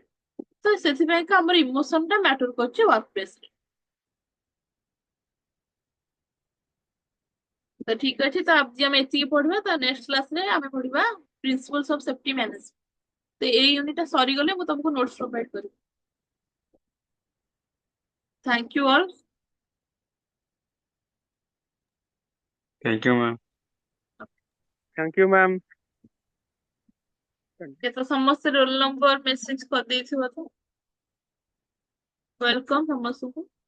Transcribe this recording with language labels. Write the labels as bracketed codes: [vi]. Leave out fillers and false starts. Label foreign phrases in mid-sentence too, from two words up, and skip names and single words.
[or] ତ ସେଥିପାଇଁ ଆମର ଇମୋସନ ଟା ମ୍ୟାଟର କରୁଛି ୱାର୍କପ୍ଲେସ ରେ. ତ ଠିକ ଅଛି ତ ଆଜି ଆମେ ଏତିକି ପଢିବା ତ [en] next class [or] ରେ ଆମେ ପଢିବା [en] principles of safety management. [or] ତ ଏଇ ୟୁନିଟ ଟା ସରିଗଲେ ମୁଁ ତମକୁ [en] notes provide [or] କରିବି. [en] Thank you all. Thank you, ma'am. Thank you, ma'am. [or] କେତେ ସମସ୍ତେ [en] roll number message [or] କରିଦେଇଥିବ ତ ୱେଲକମ୍ ସମସ୍ତଙ୍କୁ.